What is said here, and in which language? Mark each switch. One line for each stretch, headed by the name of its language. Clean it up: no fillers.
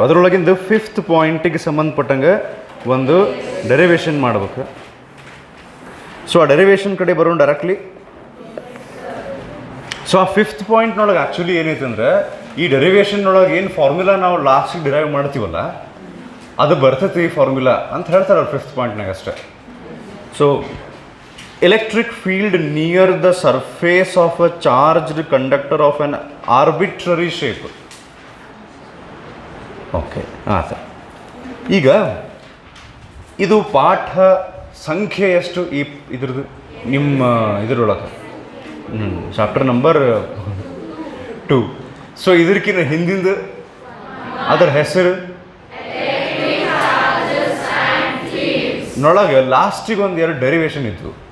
Kannada: ಅದರೊಳಗಿಂದ 5th ಪಾಯಿಂಟಿಗೆ ಸಂಬಂಧಪಟ್ಟಂಗೆ ಒಂದು derivation ಮಾಡ್ಬೇಕು. ಸೊ ಆ ಡೆರಿವೇಷನ್ ಕಡೆ ಬರೋಣ ಡೈರೆಕ್ಟ್ಲಿ. ಸೊ ಆ 5th ಪಾಯಿಂಟ್ನೊಳಗೆ ಆ್ಯಕ್ಚುಲಿ ಏನೈತೆ ಅಂದರೆ, ಈ ಡೆರಿವೇಷನ್ನೊಳಗೆ ಏನು ಫಾರ್ಮುಲಾ ನಾವು ಲಾಸ್ಟಿಗೆ ಡಿರೈವ್ ಮಾಡ್ತೀವಲ್ಲ, ಅದು ಬರ್ತೈತಿ ಈ ಫಾರ್ಮುಲಾ ಅಂತ ಹೇಳ್ತಾರೆ ಅವ್ರು 5th ಪಾಯಿಂಟ್ನಾಗ ಅಷ್ಟೇ.
English: So electric field near the surface of a charged conductor of an arbitrary shape.
Kannada: Okay, ಹಾಂ ಸರ್. ಈಗ ಇದು ಪಾಠ ಸಂಖ್ಯೆ ಎಷ್ಟು ಇದ್ರದ್ದು ನಿಮ್ಮ ಇದರೊಳಗೆ? Chapter number 2. ಸೊ ಇದಕ್ಕಿಂತ ಹಿಂದಿಂದ ಅದರ ಹೆಸರು ನೊಳಗೆ ಲಾಸ್ಟಿಗೆ ಒಂದು 2 ಡೆರಿವೇಷನ್ ಇತ್ತು.